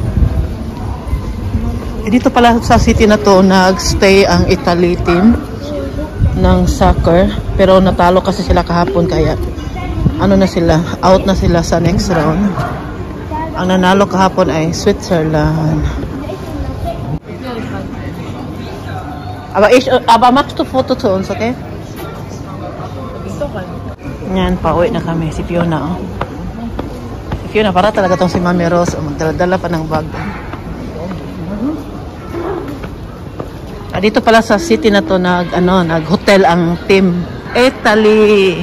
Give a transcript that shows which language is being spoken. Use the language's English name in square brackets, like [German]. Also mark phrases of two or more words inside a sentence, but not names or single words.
[Filipino] Dito pala sa city na to, nag-stay ang Italy team ng soccer, pero natalo kasi sila kahapon, kaya na sila, out na sila sa [English] next round. [Filipino] Ang nanalo kahapon ay Switzerland. [German] Aber machst du Foto zu uns, okay? [Filipino] Yan, pauwi na kami. Si Fiona, Si Fiona, para talaga tong si Mami Rose. Magdala-dala pa ng bag. Dito pala sa city na to, nag-hotel ang team Italy.